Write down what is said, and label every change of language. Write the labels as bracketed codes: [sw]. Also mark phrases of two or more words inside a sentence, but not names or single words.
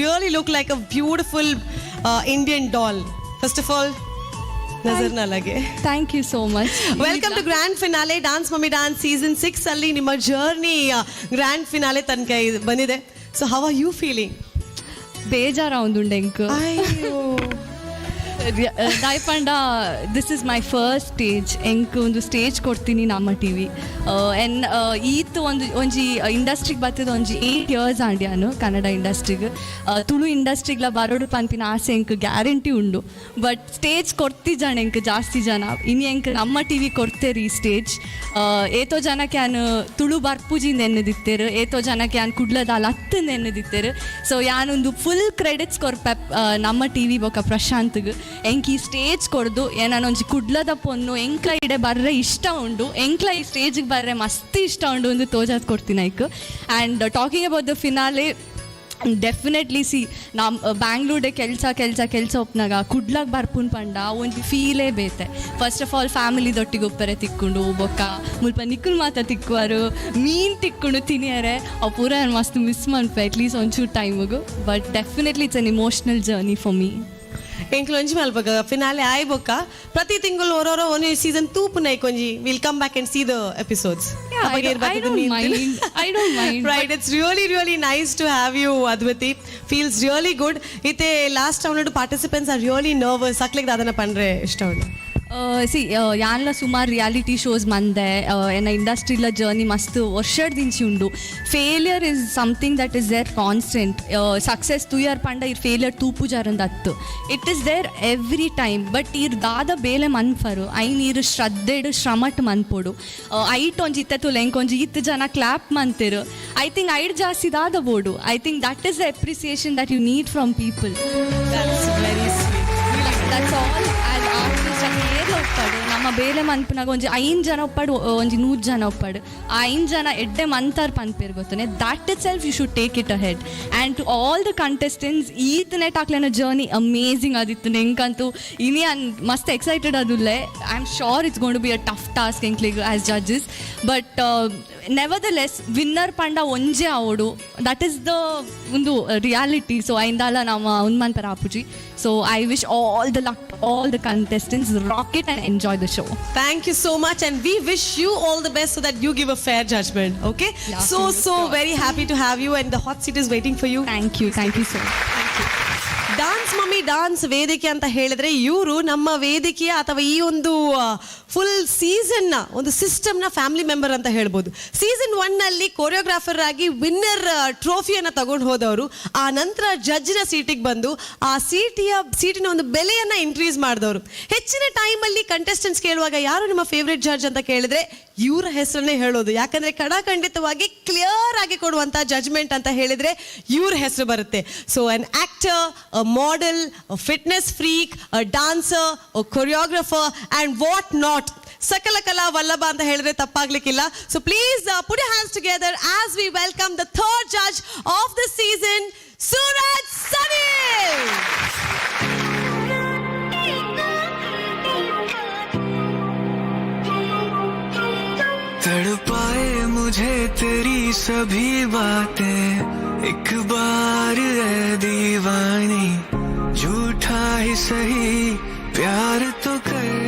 [en] You really look like a beautiful Indian doll. First of all, [hi] नज़र न लगे. [en] Thank you so much. Welcome to grand finale Dance Mummy Dance season 6 ಅಲ್ಲಿ ನಿಮ್ಮ ಜರ್ನಿ grand finale ತನಕ ಬಂದಿದೆ. So how are you feeling? [tcy] ಬೇಜಾರ ಒಂದುಂಡೆ ಎಂಕ್ ದಾಯ್ಪಂಡ [en] this is my first stage [tcy] ಎಂಕ್ ಒಂದು ಸ್ಟೇಜ್ ಕೊಡ್ತೀನಿ ನಮ್ಮ ಟಿ ವಿ ಎನ್ ಈತ್ ಒಂಜಿ ಇಂಡಸ್ಟ್ರಿಗೆ ಬರ್ತದ ಒಂಜಿ 8 years ಆಂಡ್ಯಾನು ಕನ್ನಡ ಇಂಡಸ್ಟ್ರಿಗೆ ತುಳು ಇಂಡಸ್ಟ್ರಿಗ್ಲ ಬರೋಡು ಪಂಪಿನ ಆಸೆ ಎಂಕ್ ಗ್ಯಾರಂಟಿ ಉಂಡು ಬಟ್ ಸ್ಟೇಜ್ ಕೊಡ್ತಿದ್ದಾನೆ ಎಂಕ್ ಜಾಸ್ತಿ ಜನ ಇನ್ನು ಎಂಕ್ ನಮ್ಮ ಟಿ ವಿ ಕೊಡ್ತೇರಿ ಈ ಸ್ಟೇಜ್ ಏತೋ ಜನಕ್ಕೆ ಯಾನು ತುಳು ಬರ್ಪುಜಿಂದ ಎನ್ನದಿತ್ತೇರು ಏತೋ ಜನಕ್ಕೆ ಯಾನು ಕುಡ್ಲದಾಲ ಹತ್ತಿಂದ ಎನ್ನದಿತ್ತೇರು ಸೊ ಯಾನೊಂದು ಫುಲ್ ಕ್ರೆಡಿಟ್ಸ್ ಕೊರ್ಪೆ ನಮ್ಮ ಟಿ ವಿ ಬೊಕ್ಕ ಪ್ರಶಾಂತ್ಗೆ ಎಂಕ್ ಈ ಸ್ಟೇಜ್ ಕೊಡ್ದು ಏನೊಂಜಿ ಕುಡ್ಲದ ಪೊನ್ನು ಎಂಕ್ಲ ಇಡೆ ಬರ್ರೆ ಇಷ್ಟ ಉಂಡು ಎಂಕ್ಲ ಈ ಸ್ಟೇಜಿಗೆ ಬರ್ರೆ ಮಸ್ತ್ ಇಷ್ಟ ಉಂಡು ಒಂದು ತೋಜಾದ್ ಕೊಡ್ತೀನಿ ಐಕ್ [en] and talking about the finale definitely [tcy] ಸಿ ನಮ್ಮ ಬ್ಯಾಂಗ್ಳೂರ್ಡೆ ಕೆಲಸ ಒಪ್ನಾಗ ಕುಡ್ಲಾಗ ಬರ್ಪುನ್ ಪಂಡ ಒಂದು ಫೀಲೇ ಬೇತೆ [en] first of all [tcy] ಫ್ಯಾಮಿಲಿದೊಟ್ಟಿಗೆ ಒಪ್ಪರೆ ತಿಕ್ಕೊಂಡು ಬೊಕ್ಕ ಮುಲ್ಪ ನಿಕ್ಕುನ್ ಮಾತ ತಿಕ್ಕುವರು ಮೀನು ತಿಕ್ಕೊಂಡು ತಿನ್ನಿಯರೆ ಅವು ಪೂರ ಮಸ್ತ್ ಮಿಸ್ ಮಾಡ್ಪೆ ಅಟ್ಲೀಸ್ಟ್ ಒಂಚೂರು ಟೈಮಿಗೂ [en] but definitely it's an emotional journey for me [tcy] ಎಂಕ್ಲೊಂಜಿ ಮಲ್ಪಗ ಫಿನಾಲೆ ಆಯ್ಬೊಕ್ಕ ಪ್ರತಿ ತಿಂಗಳು ಓರೋರೋ ಒಂದು ಸೀಸನ್ ತೂಪು ನೈಕೊಂಜಿ [en] will come back and see the episodes. I don't mind. Right, it's really nice to have you, Advati. Feels really good. Ite last round participants are really nervous. [tcy] Saklik dadana pandre ishta undu. ಯಾನ್ಲ ಸುಮಾರು ರಿಯಾಲಿಟಿ ಶೋಸ್ ಮಂದೆ ಏನ ಇಂಡಸ್ಟ್ರಿಲ ಜರ್ನಿ ಮಸ್ತ್ ವರ್ಷಡ್ದಿಂಚಿ ಉಂಡು [en] failure is something that is there constant success [tcy] ತುಯರ್ ಪಂಡ ಇರ್ ಫೇಲಿಯರ್ ತೂಪುಜಾರಂದ ಅತ್ತು [en] it is there every time but [tcy] ಇರ್ ದಾದ ಬೇಲೆ ಮನ್ಫರು ಐನ್ ಇರು ಶ್ರದ್ಧೆಡು ಶ್ರಮಟ್ ಮನ್ಪೊಡು ಐಟ್ ಒಂಜಿ ಇತ್ತೆ ಲೆಂಕೊಂಜಿ ಇತ್ತು ಜನ ಕ್ಲಾಪ್ ಮಂತಿರು [en] I think [tcy] ಐಡ್ ಜಾಸ್ತಿ ದಾದ ಬೋಡು [en] I think that is the appreciation that you need from people. That's all. As artists [tcy] ನೇರ್ಲ ಒಪ್ಪಾಡು ನಮ್ಮ ಬೇಲೆ ಮನ್ಪನಾಗ ಒಂಜಿ 5 ಜನ ಒಪ್ಪಾಡು ಒಂಜಿ 100 ಜನ ಒಪ್ಪಾಡು ಆ 5 ಜನ ಎಡ್ಡೆ ಮಂತಾರ್ ಪನ್ಪೇರು ಗೊತ್ತನೆ [en] That itself you should take it ahead and to all the contestants [tcy] ಈತನೇ ಟಾಕ್ಲೆನ ಜರ್ನಿ ಅಮೇಝಿಂಗ್ ಆದಿತ್ತು ನೆಂಕಂತೂ ಇನಿ ಮಸ್ತ್ ಎಕ್ಸೈಟೆಡ್ ಅದುಲ್ಲೆ [en] I am sure it's going to be a tough task ಎಂಕ್ಲಿಗೆ as judges but nevertheless winner [tcy] ಪಂಡ ಒಂಜೆ ಆವೋಡು [en] that is the [tcy] ಒಂದು ರಿಯಾಲಿಟಿ ಸೊ ಐಂದಾಲ ನಮ್ಮ ಉನ್ಮನ್ಪರ ಆಪುಜಿ [en] so I wish all the luck all the contestants rock it and enjoy the show. Thank you so much and we wish you all the best so that you give a fair judgment. Okay? Yeah, so very happy to have you and the hot seat is waiting for you. Thank you so much. Thank you. [kn] ಡಾನ್ಸ್ ಮಮ್ಮಿ ಡಾನ್ಸ್ ವೇದಿಕೆ ಅಂತ ಹೇಳಿದ್ರೆ ಇವರು ನಮ್ಮ ವೇದಿಕೆಯ ಅಥವಾ ಈ ಒಂದು ಫುಲ್ ಸೀಸನ್ನ ಒಂದು ಸಿಸ್ಟಮ್ನ [en] family member [kn] ಅಂತ ಹೇಳ್ಬೋದು. ಸೀಸನ್ 1ನಲ್ಲಿ ಕೊರಿಯೋಗ್ರಾಫರ್ ಆಗಿ ವಿನ್ನರ್ ಟ್ರೋಫಿಯನ್ನು ತಗೊಂಡು ಹೋದವರು ಆ ನಂತರ ಜಡ್ಜ್ನ ಸೀಟಿಗೆ ಬಂದು ಆ ಸೀಟಿನ ಒಂದು ಬೆಲೆಯನ್ನು ಇನ್ಕ್ರೀಸ್ ಮಾಡಿದವರು. ಹೆಚ್ಚಿನ ಟೈಮಲ್ಲಿ ಕಂಟೆಸ್ಟೆಂಟ್ಸ್ ಕೇಳುವಾಗ ಯಾರು ನಿಮ್ಮ [en] favourite judge [kn] ಅಂತ ಕೇಳಿದ್ರೆ ಇವರ ಹೆಸರನ್ನೇ ಹೇಳೋದು. ಯಾಕಂದ್ರೆ ಖಂಡಿತವಾಗಿ ಕ್ಲಿಯರ್ ಆಗಿ ಕೊಡುವಂಥ ಜಡ್ಜ್ಮೆಂಟ್ ಅಂತ ಹೇಳಿದ್ರೆ ಇವ್ರ ಹೆಸರು ಬರುತ್ತೆ. [en] So an actor, a model, a fitness freak, a dancer, a choreographer and what not. [kn] ಸಕಲ ಕಲಾ ವಲ್ಲಭ ಅಂತ ಹೇಳಿದ್ರೆ ತಪ್ಪಾಗ್ಲಿಕಿಲ್ಲ. [en] So please put your hands together as we welcome the third judge of the season, Suraj Sanil. [hi] तड़पाए मुझे तेरी सभी बातें एक बार है दीवानी झूठा ही सही प्यार तो कर